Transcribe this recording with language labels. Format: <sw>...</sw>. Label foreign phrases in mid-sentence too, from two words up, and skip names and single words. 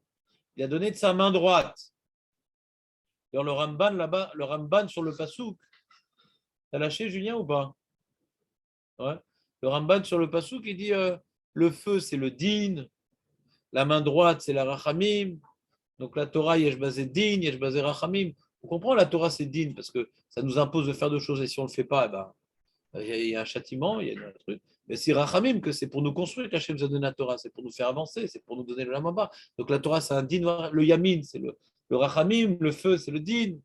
<fr>Il a donné de sa main droite. Dans le Ramban, là-bas, le Ramban sur le passouk, t'as lâché, Julien, ou pas? Ouais. Le Ramban sur le passouk, il dit le feu, c'est le din, la main droite, c'est la rachamim. Donc la Torah,</fr> <he>יש בה דין, יש בה רחמים.</he> <fr>On comprend, la Torah, c'est din, parce que ça nous impose de faire deux choses, et si on ne le fait pas, eh ben, il y a un châtiment, il y a un truc. Mais c'est rachamim, que c'est pour nous construire qu'Hachem nous a donné la Torah, c'est pour nous faire avancer, c'est pour nous donner le lamamba. Donc la Torah, c'est un din, le yamin, c'est le rachamim, le feu, c'est le din.</fr>